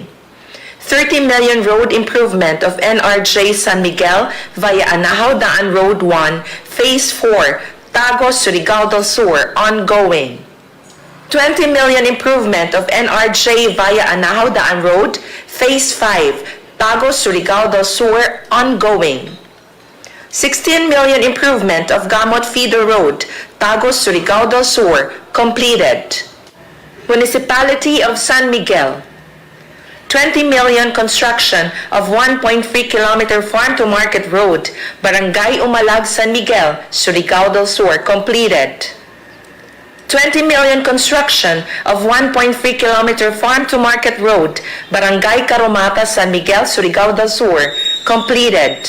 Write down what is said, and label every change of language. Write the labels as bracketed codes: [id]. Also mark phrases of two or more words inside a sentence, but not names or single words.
[en] 30 million road improvement of NRJ San Miguel via Anahaw Daan Road 1, Phase 4, Tago, Surigao del Sur, ongoing. 20 million improvement of NRJ via Anahaw Daan Road, Phase 5, Tago, Surigao del Sur, ongoing. 16 million improvement of Gamot Feeder Road, Tago, Surigao del Sur, completed. Municipality of San Miguel, 20 million construction of 1.3 kilometer farm-to-market road, Barangay Umalag, San Miguel, Surigao del Sur, completed. 20 million construction of 1.3 kilometer farm-to-market road, Barangay Caromata, San Miguel, Surigao del Sur, completed.